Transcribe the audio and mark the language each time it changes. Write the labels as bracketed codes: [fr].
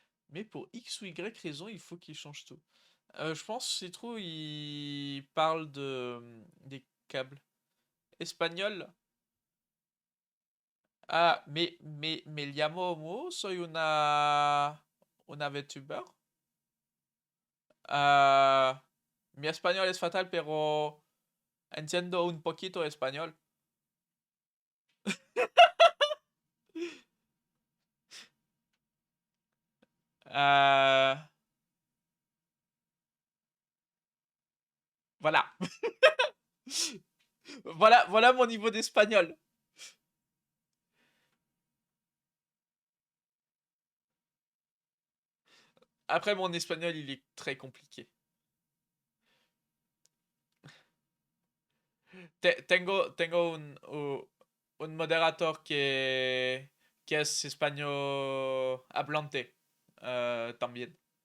[fr] Mais pour X ou Y raison, il faut qu'il change tout. Je pense, c'est trop, il parle des câbles. Espagnol. [es] Ah, me llamo Mo, soy una VTuber. Ah, mi español es fatal, pero entiendo un poquito español. [fr] Euh, voilà. Voilà mon niveau d'espagnol. Après, mon espagnol, il est très compliqué. [es] Tengo un moderator que es español hablante también.